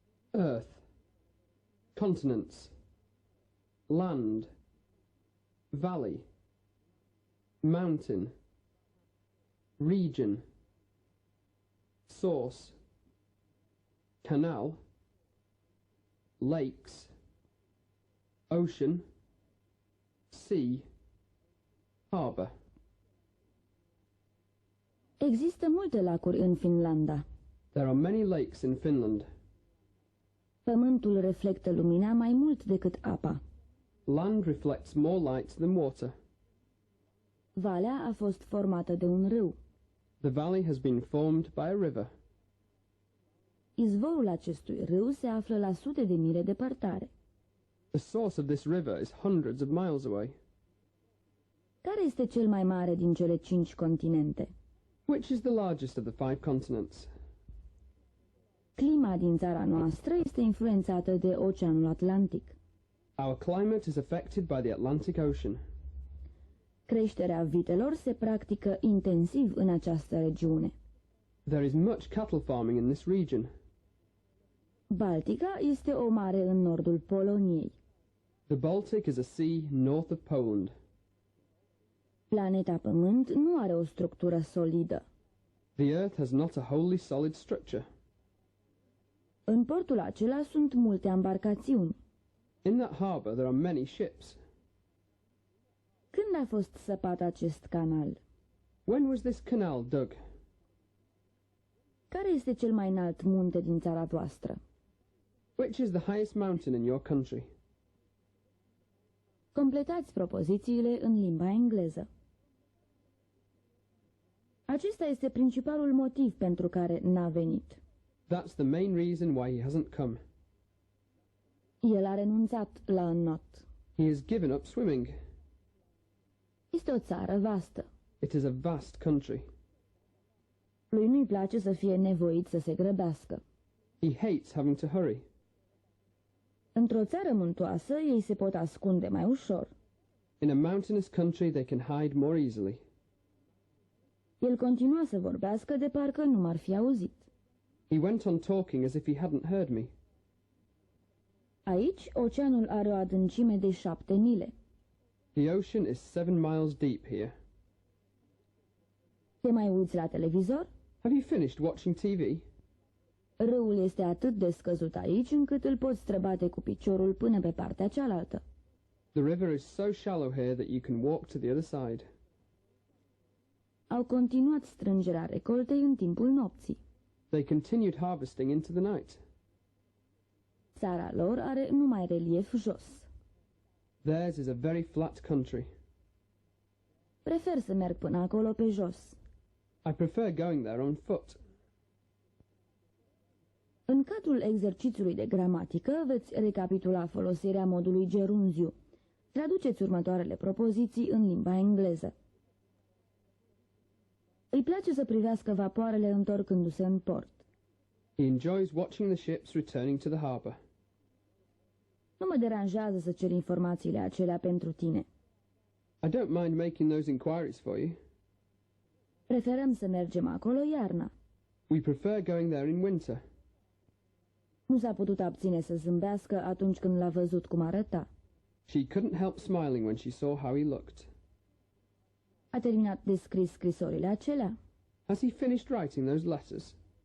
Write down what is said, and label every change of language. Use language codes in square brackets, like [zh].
[en] Earth, continents, land, valley, mountain, region, source, canal, lakes, ocean, sea, harbour. [ro] Există multe lacuri în Finlanda. [en] There are many lakes in Finland. [ro] Pământul reflectă lumina mai mult decât apa. [en] Land reflects more light than water. [ro] Valea a fost formată de un râu. [en] The valley has been formed by a river. [ro] Izvorul acestui râu se află la sute de mile departare. [en] The source of this river is hundreds of miles away. [ro] Care este cel mai mare din cele 5 continente? [en] Which is the largest of the 5 continents? [ro] Clima din țara noastră este influențată de Oceanul Atlantic. [en] Our climate is affected by the Atlantic Ocean. [ro] Creșterea vitelor se practică intensiv în această regiune. [en] There is much cattle farming in this region. [ro] Baltica este o mare în nordul Poloniei. [en] The Baltic is a sea north of Poland. [ro] Planeta Pământ nu are o structură solidă. [en] The Earth has not a wholly solid structure. [ro] În portul acela sunt multe embarcațiuni. [en] In that harbour there are many ships. [ro] Când a fost săpat acest canal? [en] When was this canal dug? [ro] Care este cel mai înalt munte din țara voastră? [en] Which is the highest mountain in your country? [ro] Completați propozițiile în limba engleză. Acesta este principalul motiv pentru care n-a venit. [en] That's the main reason why he hasn't come. [ro] El a renunțat la înnot. [en] He has given up swimming. [ro] Este o țară vastă. [en] It is a vast country. [ro] Lui nu-i place să fie nevoit să se grăbească. [en] He hates having to hurry. [ro] Într-o țară muntoasă, ei se pot ascunde mai ușor. [en] In a mountainous country they can hide more easily. [ro] El continua să vorbească de parcă nu m-ar fi auzit. [en] He went on talking as if he hadn't heard me. [ro] Aici, oceanul are o adâncime de 7 mile. [en] The ocean is 7 miles deep here. [ro] Te mai uiți la televizor? [en] Have you finished watching TV? [ro] Râul este atât de scăzut aici încât îl poți străbate cu piciorul până pe partea cealaltă. [en] The river is so shallow here that you can walk to the other side. [ro] Au continuat strângerea recoltei în timpul nopții. [en] They continued harvesting into the night. [ro] Țara lor are numai relief jos. [en] Theirs is a very flat country. [ro] Prefer să merg până acolo pe jos. [en] I prefer going there on foot. [ro] În cadrul exercițiului de gramatică veți recapitula folosirea modului gerunziu. Traduceți următoarele propoziții în limba engleză. Îi place să privească vapoarele întorcându-se în port. [en] He enjoys watching the ships returning to the harbour. [ro] Nu mă deranjează să cer informațiile acelea pentru tine. [en] I don't mind making those inquiries for you. [ro] Preferăm să mergem acolo iarna. [en] We prefer going there in winter. [ro] Nu s-a putut abține să zâmbească atunci când l-a văzut cum arăta. [en] She couldn't help smiling when she saw how he looked. [ro] A terminat de scris scrisorile acelea? [en] Has he finished writing those letters?